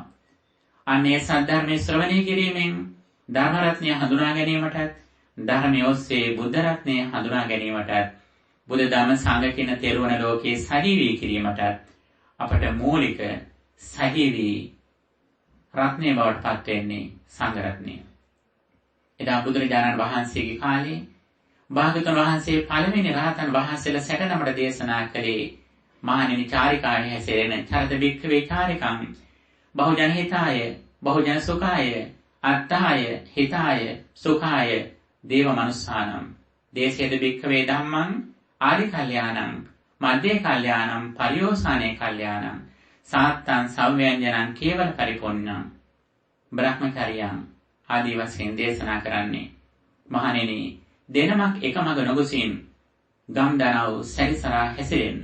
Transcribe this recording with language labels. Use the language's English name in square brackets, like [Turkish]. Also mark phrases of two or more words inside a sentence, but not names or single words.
[Sinhala] අනේ සද්ධර්මයේ ශ්‍රවණය කිරීමෙන් ධර්ම රත්නය හඳුනා ගැනීමටත්, ධර්මයේ ඔස්සේ බුද්ධ රත්නය හඳුනා ගැනීමටත්, බුද්ධ ධම්ම සංඝ කියන තෙරුවන් ලෝකයේ සජීවී කිරීමටත් අපට මූලික සජීවී රත්නය බවට පත් වෙන්නේ සංඝ රත්නය. එදා බුදුරජාණන් වහන්සේගේ කාලේ භාග්‍යවතුන් වහන්සේ පළවෙනි රහතන් වහන්සේලා සැකනමට දේශනා කළේ මහණෙනි [Pali] චාරිකාවේ හැසිරෙන චරිත වික්ඛවේ චාරිකං බහුජන හිතාය බහුජන සුඛාය අත්තාය හිතාය සුඛාය දේව මනුස්සානම් දේශේද වික්ඛවේ ධම්මං ආදි කල්යාණං මධ්‍යේ කල්යාණං පරියෝසానే කල්යාණං සාත්තං සව්‍යංජනං කේවල පරිපොන්නං බ්‍රහ්මචර්යං [Sinhala] ආදී වශයෙන් දේශනා කරන්නේ. මහණෙනි දෙනමක් එකමග නොගොසින් ගම්දනව් සැරිසරා හැසිරෙන්න.